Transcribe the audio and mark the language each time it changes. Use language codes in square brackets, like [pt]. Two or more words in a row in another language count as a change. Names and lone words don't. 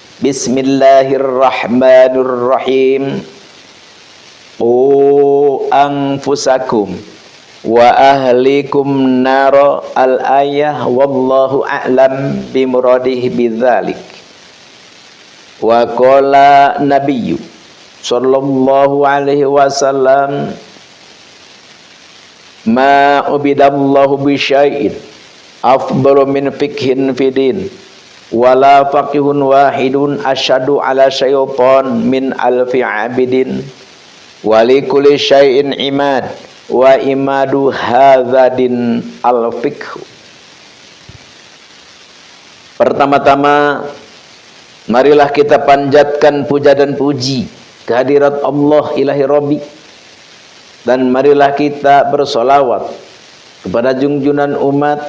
[ar] بسم الله الرحمن الرحيم قوا أنفسكم وأهليكم نارا الآية والله أعلم بمراده بذلك. وقال النبي صلى الله عليه وسلم, ما عبد الله بشيء أفضل من فقه في الدين ولا فقيه واحد أشد على الشيطان من ألف عابد ولكل شيء عماد وعماد هذا الدين الفقه. [id] Pertama-tama marilah kita panjatkan puja dan puji kehadirat Allah ilahi Rabbi, dan marilah kita bersolawat kepada junjungan umat